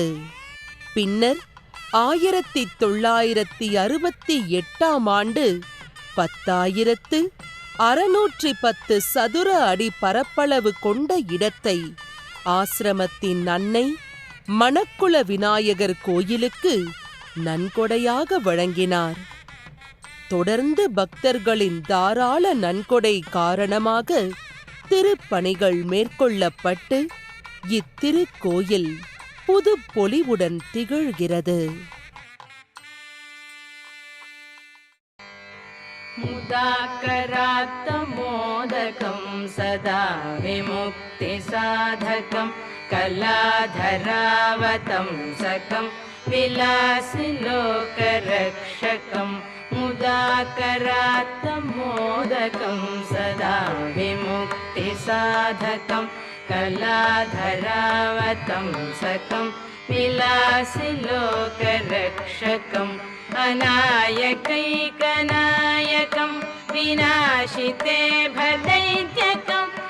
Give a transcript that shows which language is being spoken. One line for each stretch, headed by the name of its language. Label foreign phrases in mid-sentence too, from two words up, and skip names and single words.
Tamil: பின்னர் 1968ஆம் ஆண்டு 10,610 சதுர அடி பரப்பளவு கொண்ட இடத்தை ஆசிரமத்தின் அன்னை மணக்குள விநாயகர் கோயிலுக்கு நன்கொடையாக வழங்கினார். தொடர்ந்து பக்தர்களின் தாராள நன்கொடை காரணமாக திருப்பணிகள் மேற்கொள்ளப்பட்டு இத்திருக்கோயில் புது பொலிவுடன் திகழ்கிறது.
Sanskrit: मुदाकरात्तमोदकं सदा विमुक्तिसाधकं कलाधरावतंसकं विलासिलोकरक्षकं मुदाकरात्तमोदकं सदा विमुक्तिसाधकं कलाधरावतंसकं विलासिलोकरक्षकम् अनायकैकनायकं विनाशिते भदैत्यकं